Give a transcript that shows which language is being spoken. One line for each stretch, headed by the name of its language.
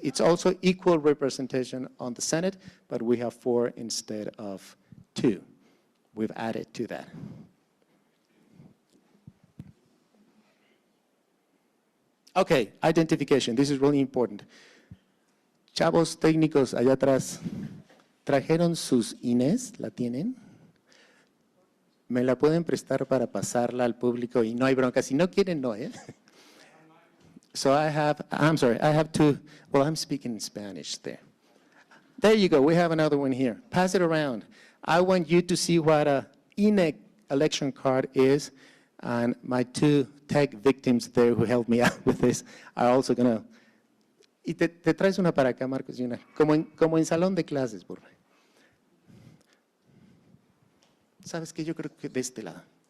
English: It's also equal representation on the Senate, but we have 4 instead of 2. We've added to that. Okay, identification. This is really important.
Spanish: Chavos técnicos allá atrás, ¿trajeron sus INEs? ¿La tienen? ¿Me la pueden prestar para pasarla al público? Y no hay bronca. Si no quieren, no, ¿eh?
English: So I have 2, well, I'm speaking in Spanish there. There you go. We have another one here. Pass it around. I want you to see what a INE election card is, and my two tech victims there who helped me out with this are also going to...
Spanish: Y te traes una para acá, Marcos, y una, como en salón de clases, por favor. ¿Sabes qué? Yo creo que de este lado.